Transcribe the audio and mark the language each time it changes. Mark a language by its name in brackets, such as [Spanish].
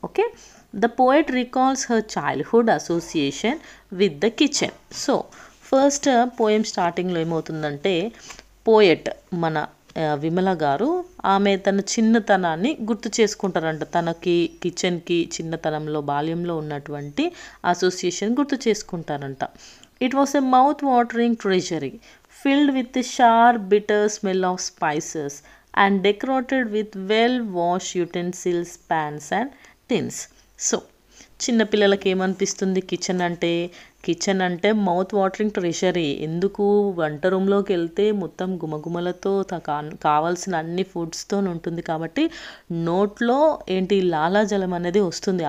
[English] Okay, the poet recalls her childhood association with the kitchen. [Telugu] So first poem స్టార్టింగ్లో ఏమవుతుందంటే, poet మన విమల గారు ఆమె తన చిన్నతనాన్ని గుర్తు చేసుకుంటారంట. తనకి కిచెన్కి చిన్నతనంలో, బాల్యంలో ఉన్నటువంటి అసోసియేషన్ గుర్తు చేసుకుంటారంట. [English] It was a mouth watering treasury filled with the sharp bitter smell of spices and decorated with well-washed utensils, pans and tins. [Telugu] So చిన్నపిల్లలకి ఏమనిపిస్తుంది కిచెన్ అంటే [English] Mouth watering treasury. [Telugu] ఎందుకు వంట రూమ్లోకి వెళ్తే మొత్తం గుమగుమలతో కావాల్సిన అన్ని ఫుడ్స్తో ఉంటుంది కాబట్టి నోట్లో ఏంటి లాలాజలం అనేది వస్తుంది.